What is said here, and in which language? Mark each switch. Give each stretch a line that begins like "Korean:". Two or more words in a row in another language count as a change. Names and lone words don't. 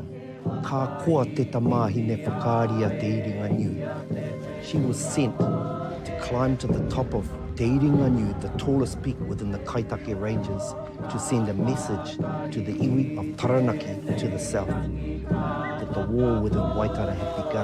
Māori: Ka koa te tamahine whakaaria te Iringa.
English: She was sent to climb to the top of Te Iringa, the tallest peak within the Kaitake Ranges, to send a message to the iwi of Taranaki to the south, that the war within Waitara had begun.